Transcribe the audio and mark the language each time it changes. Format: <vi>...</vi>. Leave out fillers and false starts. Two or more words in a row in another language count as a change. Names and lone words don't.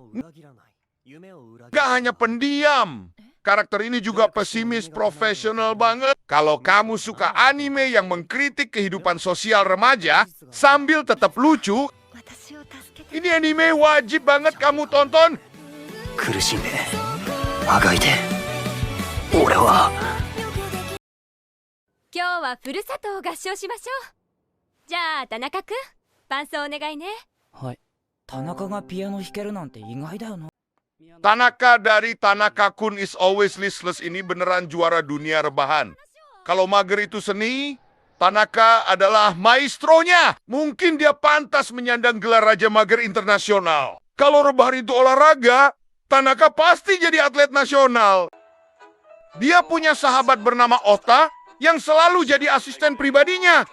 <id>Gak hanya pendiam, karakter ini juga pesimis profesional banget. Kalau kamu suka anime yang mengkritik kehidupan sosial remaja sambil tetap lucu, ini anime wajib banget kamu tonton.</id> <ja>苦しんで、あがいて、俺は。今日はふるさとを合唱しましょう。じゃあ田中君、伴奏お願いね。はい。田中がピアノ弾けるなんて意外だよな。</ja> <id>Tanaka dari Tanaka Kun is Always Listless ini beneran juara dunia rebahan. Kalau mager itu seni, Tanaka adalah maestronya. Mungkin dia pantas menyandang gelar Raja Mager Internasional. Kalau rebahan itu olahraga, Tanaka pasti jadi atlet nasional. Dia punya sahabat bernama Ota yang selalu jadi asisten pribadinya.</id>